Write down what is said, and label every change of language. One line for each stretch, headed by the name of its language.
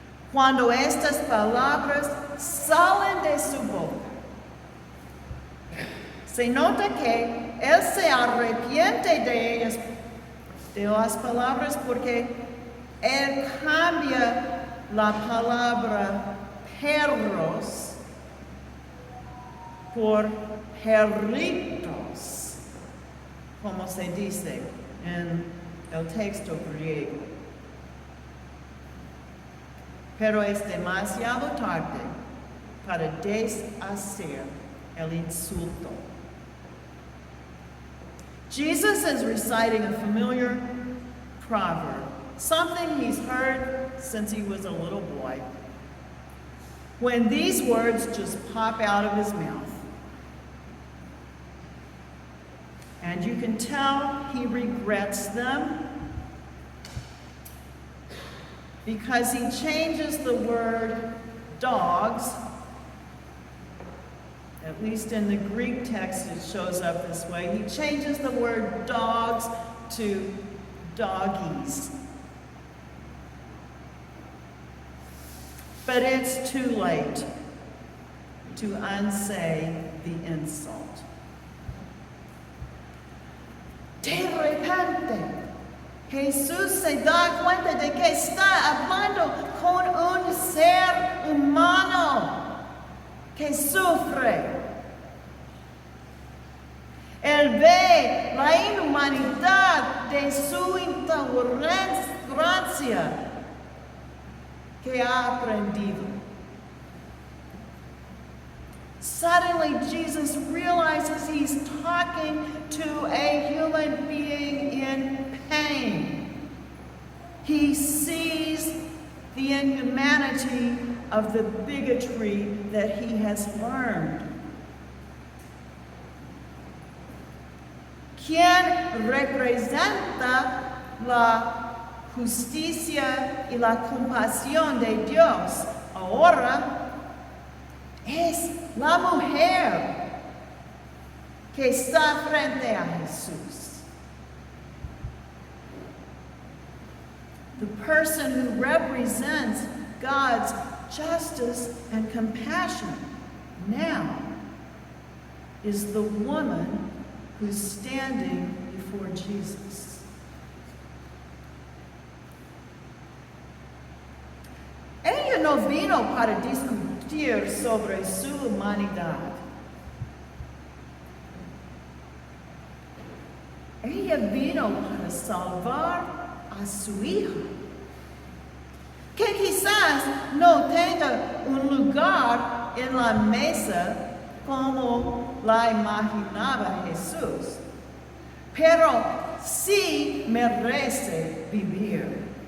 Spanish: Cuando estas palabras salen de su boca, se nota que él se arrepiente de ellas, de las palabras, porque él cambia la palabra perros por perritos, como se dice en el texto griego. Pero es demasiado tarde para deshacer el insulto.
English: Jesus is reciting a familiar proverb, something he's heard since he was a little boy. When these words just pop out of his mouth, and you can tell he regrets them because he changes the word dogs. At least in the Greek text it shows up this way. He changes the word dogs to doggies. But it's too late to unsay the insult.
Spanish: De repente, Jesús se da cuenta de que está hablando con un ser humano que sufre. Él ve la inhumanidad de su intolerancia que ha aprendido.
English: Suddenly, Jesus realizes he's talking to a human being in pain. He sees the inhumanity of the bigotry that he has learned.
Spanish: Quien representa la justicia y la compasión de Dios ahora es la mujer que está frente a Jesús.
English: The person who represents God's justice and compassion now is the woman who's standing before Jesus.
Spanish: Ella no vino para discutir sobre su humanidad. Ella vino para salvar a su hija, que quizás no tenga un lugar en la mesa como la imaginaba Jesús, pero sí merece vivir.